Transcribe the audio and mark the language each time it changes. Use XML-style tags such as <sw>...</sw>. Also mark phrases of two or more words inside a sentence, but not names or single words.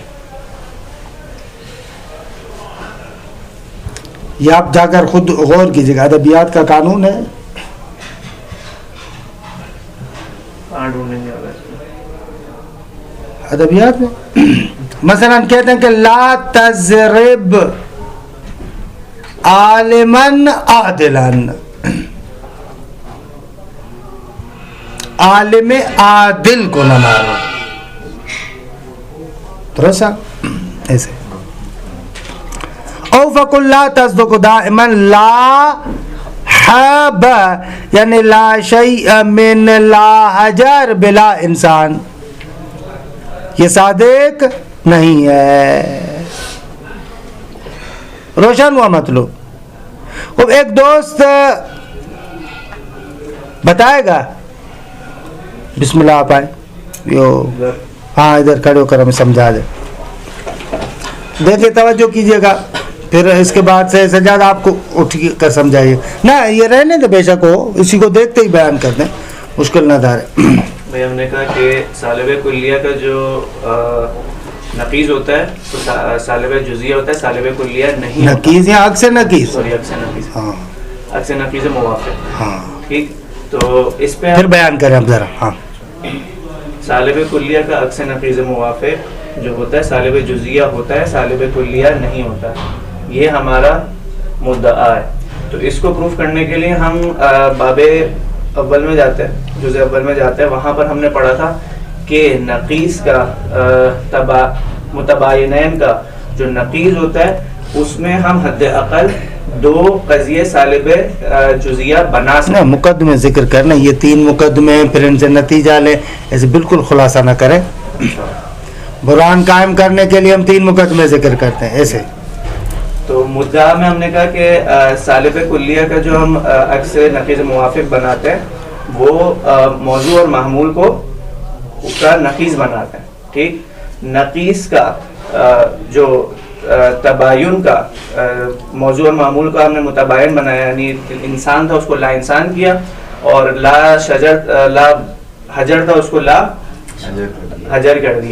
<ur>یہ آپ جا کر خود غور کیجیے گا، ادبیات کا قانون ہے. ادبیات میں مثلا کہتے ہیں کہ</ur> <ar>لا تضرب عالما عادلا،</ar> <ur>عالم عادل کو نہ مارو. درست ایسے.</ur> <ar>او فقل لا تصدق دائما لا حب یعنی لا شیء من لا حجر بلا انسان,</ar> <ur>یہ صادق نہیں ہے. روشن ہوا مطلب. اب ایک دوست بتائے گا, بسم اللہ آپ آئے, یو ہاں ادھر کھڑے ہو کر ہمیں سمجھا دے. دیکھیے توجہ کیجیے گا, پھر اس کے بعد سے سجاد آپ کو اٹھ کر سمجھائیے. نہ یہ رہنے دے بے شک ہو, اسی کو دیکھتے ہی بیان کر دیں, مشکل نہ دار ہے. بھائی ہم نے کہا کہ سالب کلیہ کا جو نقیض ہوتا ہے تو سالب جزیہ ہوتا ہے, سالب کلیہ نہیں ہوتا. نقیض یا عکس نقیض, سوری عکس نقیض, ہاں عکس نقیض موافق. ہاں ٹھیک, تو اس پہ پھر بیان کریں اب ذرا. ہاں سالب کلیہ کا عکس نقیض موافق جو ہوتا ہے سالب جزیہ ہوتا ہے, سالب کلیہ نہیں ہوتا. یہ ہمارا مدعا ہے. تو اس کو پروف کرنے کے لیے ہم باب اول میں جاتے ہیں, جزء اول میں جاتے ہیں. وہاں پر ہم نے پڑھا تھا کہ نقیض کا متباینین کا جو نقیض ہوتا ہے اس میں ہم حد اقل 2 قضیے سالب جزیہ بنا سکتے ہیں. مقدمے ذکر کرنا, یہ 3 مقدمے ہیں, پھر ان سے نتیجہ لیں, ایسے بالکل خلاصہ نہ کریں. برہان قائم کرنے کے لیے ہم 3 مقدمے ذکر کرتے ہیں ایسے. تو مدعا میں ہم نے کہا کہ سالب کلیہ کا جو ہم عکس نقیض موافق بناتے ہیں وہ موضوع اور محمول کو اس کا نقیض بناتے ہیں. ٹھیک, نقیض کا جو تباین کا موضوع اور معمول کا ہم نے متباین بنایا, یعنی انسان تھا اس کو</ur> <ar>لا انسان</ar> <ur>کیا, اور</ur> <ar>لا شجر لا حجر</ar> <ur>تھا اس کو</ur> <ar>لا حجر</ar> <ur>کر دیا.</ur>